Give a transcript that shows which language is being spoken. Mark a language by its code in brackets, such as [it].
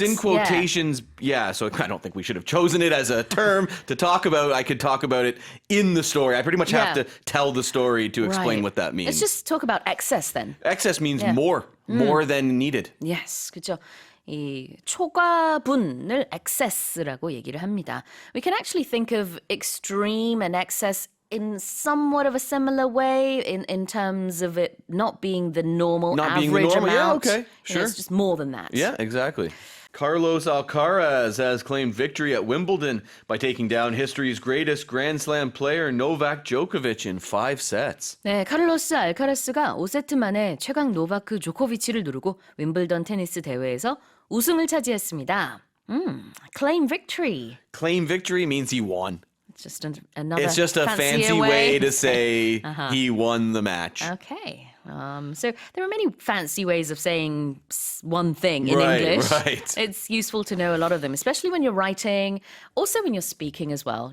[en] It's in quotations, yeah, so I don't think we should have chosen it as a term to talk about. I could talk about it in the story. I pretty much have to tell the story to explain what that means. Let's just talk about excess then. Excess means more than needed. Yes, [ko] 그렇죠. 이 초과분을 excess라고 얘기를 합니다. [en] We can actually think of extreme and excess in somewhat of a similar way in terms of it not being the normal average amount. Yeah, okay, sure. It's just more than that. Yeah, exactly. Carlos Alcaraz has claimed victory at Wimbledon by taking down history's greatest Grand Slam player Novak Djokovic in 5 sets. [ko] 네, 카를로스 알카라스가 5세트 만에 최강 노바크 조코비치를 누르고 윈블던 테니스 대회에서 우승을 차지했습니다. [en] Claim victory. Claim victory means he won. It's just another It's just a fancy way to say he won the match. Okay. So there are many fancy ways of saying one thing in Right, English. right. It's useful to know a lot of them, especially when you're writing, also when you're speaking as well.